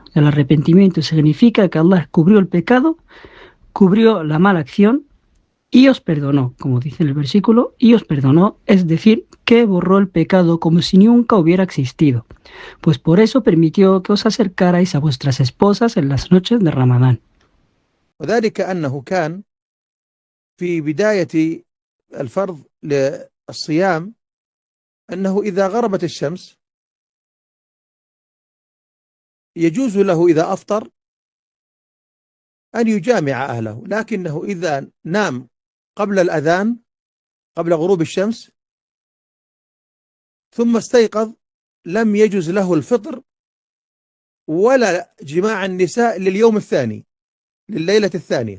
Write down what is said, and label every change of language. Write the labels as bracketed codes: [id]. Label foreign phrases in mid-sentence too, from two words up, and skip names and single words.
[es] El arrepentimiento significa que Allah cubrió el pecado, cubrió la mala acción, y os perdonó, como dice el versículo, y os perdonó, es decir, que borró el pecado como si nunca hubiera existido, pues por eso permitió que os acercarais a vuestras esposas en las noches de Ramadán. [ar] وذلك أنه كان في بداية الفرض للصيام أنه إذا غربت الشمس يجوز له إذا أفطر أن يجامع أهله، لكنه إذا نام قبل الأذان، قبل غروب الشمس، ثم استيقظ، لم يجوز له الفطر ولا جماع النساء لليوم الثاني، لليلة الثانية.